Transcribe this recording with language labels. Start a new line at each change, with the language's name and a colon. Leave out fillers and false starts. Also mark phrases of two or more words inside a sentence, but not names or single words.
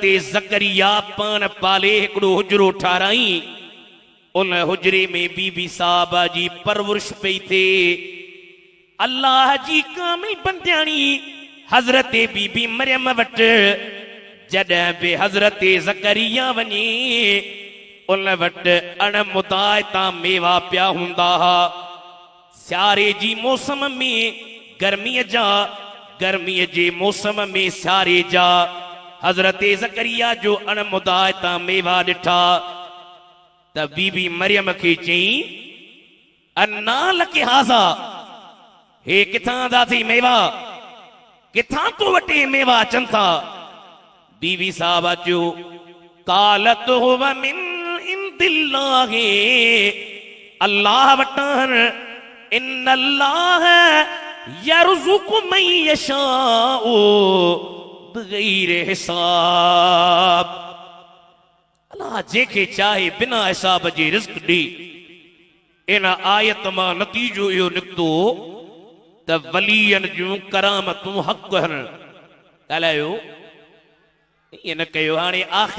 Sindhi: ज़करिया पान पाले हिकिड़ो हुजरो ठाराई उन हुजरे में बीबी साहबा जी परवरिश पई थिए अल्लाह जी कामिल बंदियाणी हज़रत बीबी मरियम वटि जॾहिं बि हज़रत ज़करिया वञे उन वटि अणमुदाइता मेवा पिया हूंदा हुआ सियारे जी मौसम में गर्मीअ जे मौसम में सियारे जा हज़रत ज़करिया जो अणमुदाइता मेवा ॾिठा त बीबी मरियम खे चई
Arabic: أنى لك هذا
Sindhi: हे किथां दा थी मेवा किथां तो वटे मेवा अचनि था बीबी साहबा जो
Arabic: قالت هو من عند الله
Sindhi: अल्लाह वटां इन्नल्लाह
Arabic: يرزق من يشاء بغير حساب
Sindhi: अल्लाह जेके चाहे बिना हिसाब जे रिज़्क़ ॾे इन आयत मां नतीजो इहो निकितो त वलीयन जूं करामतूं हक़ आहिनि ॻाल्हायो ईअं न कयो हाणे आख़िर